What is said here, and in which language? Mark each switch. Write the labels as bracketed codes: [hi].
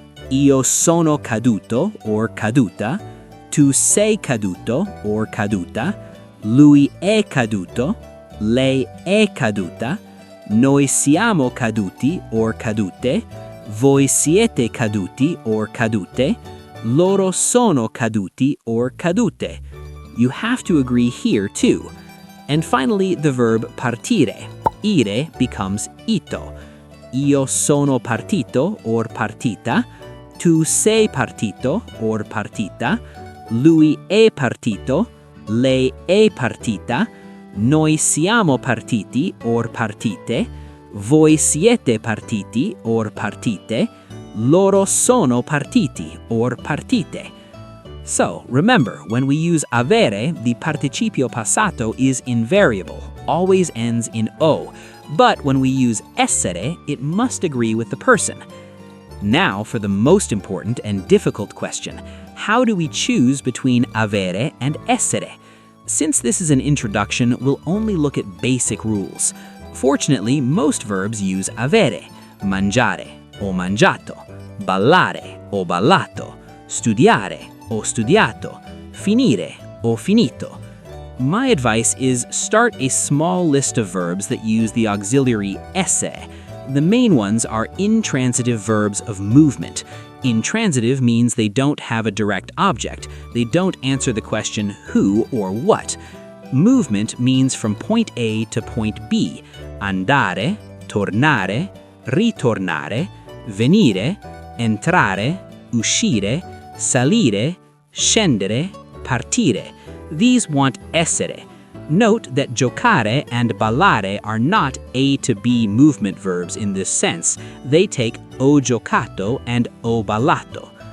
[it] Io sono caduto or caduta, tu sei caduto or caduta, lui è caduto, lei è caduta, noi siamo caduti or cadute, voi siete caduti or cadute, loro sono caduti or cadute. [en] You have to agree here too. And finally, the verb partire. Ire becomes ito. [it] Io sono partito or partita, tu sei partito or partita, lui è partito, lei è partita, noi siamo partiti or partite, voi siete partiti or partite, loro sono partiti or partite. [en] So, remember, when we use avere, the participio passato is invariable, always ends in o. But when we use essere, it must agree with the person. Now for the most important and difficult question. How do we choose between avere and essere? Since this is an introduction, we'll only look at basic rules. Fortunately, most verbs use avere, mangiare o mangiato, ballare o ballato, studiare o studiato, finire o finito. My advice is start a small list of verbs that use the auxiliary esse. The main ones are intransitive verbs of movement. Intransitive means they don't have a direct object. They don't answer the question who or what. Movement means from point A to point B. [it] Andare, tornare, ritornare, venire, entrare, uscire, salire, scendere, partire. [en] These want essere. Note that giocare and ballare are not A to B movement verbs in this sense. They take [it] ho giocato [en] and [it] ho ballato.